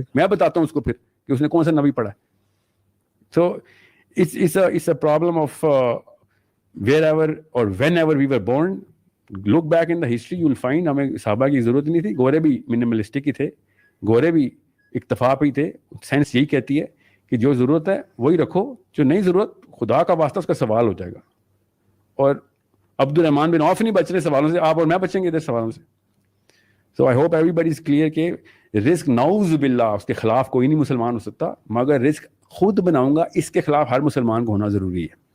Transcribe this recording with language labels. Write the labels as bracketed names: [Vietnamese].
[Urdu] میں بتاتا ہوں اس کو پھر کہ اس نے کون سا نبی پڑھا ہے. [English] So it's a problem of wherever or whenever we were born. Look back in the history, you will find [Urdu] ہمیں صحابہ کی ضرورت نہیں تھی. گورے بھی منیملسٹک ہی تھے, گورے بھی اکتفا پہ ہی تھے. سائنس یہی کہتی ہے کہ جو ضرورت ہے وہی رکھو, جو نہیں ضرورت خدا کا واسطہ اس کا سوال ہو جائے گا. اور عبد الرحمن بن عوف نہیں بچ رہے سوالوں سے, آپ اور میں بچیں گے ادھر سوالوں سے. [English] so I hope everybody is clear [Urdu] کہ رزق نعوذ باللہ اس کے خلاف کوئی نہیں مسلمان ہو سکتا, مگر رزق خود بناؤں گا اس کے خلاف ہر مسلمان کو ہونا ضروری ہے.